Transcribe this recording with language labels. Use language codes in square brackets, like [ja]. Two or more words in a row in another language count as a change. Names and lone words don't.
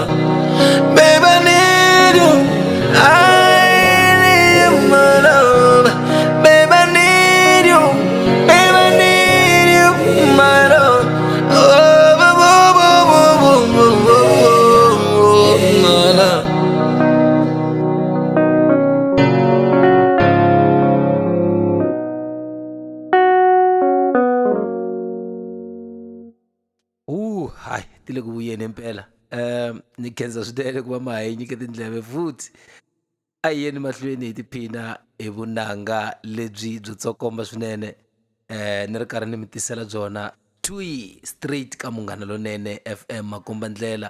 [en] Baby, I need you, I need you, my love. Baby, I need you, baby, I need you, my love. Oh, my love. [ts] Hayi tile ku vuyeni impela. Ni khensa swinene ku va ma hi nyike tindleve futhi a hi yeni mahlweni hi tiphina hi vunanga lebyi byo tsokomba swinene ni ri karhi ni mi tisela byona twi straight ka Munghana Lonene FM Makombandlela.